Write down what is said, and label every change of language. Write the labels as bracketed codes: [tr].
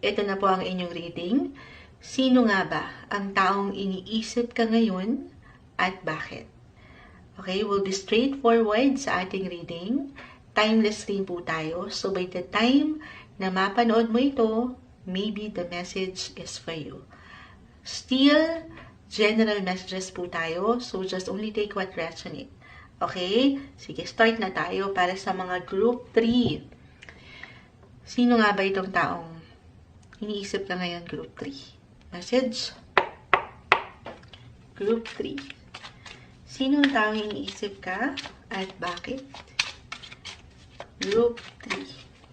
[tl] Ito na po ang inyong reading. Sino nga ba ang taong iniisip ka ngayon at bakit? [en] Okay, we'll be straightforward [tl] sa ating reading. timeless rin po tayo. [en] So, by the time [tl] na mapanood mo ito, [en] maybe the message is for you. Still, general messages [tl] po tayo. [en] So, just only take what resonate. Okay? [tl] Sige, start na tayo para sa mga group 3. Sino nga ba itong taong iniisip ka ngayon, group 3? Message? Group 3. Sino ang taong iniisip ka at bakit? Group 3.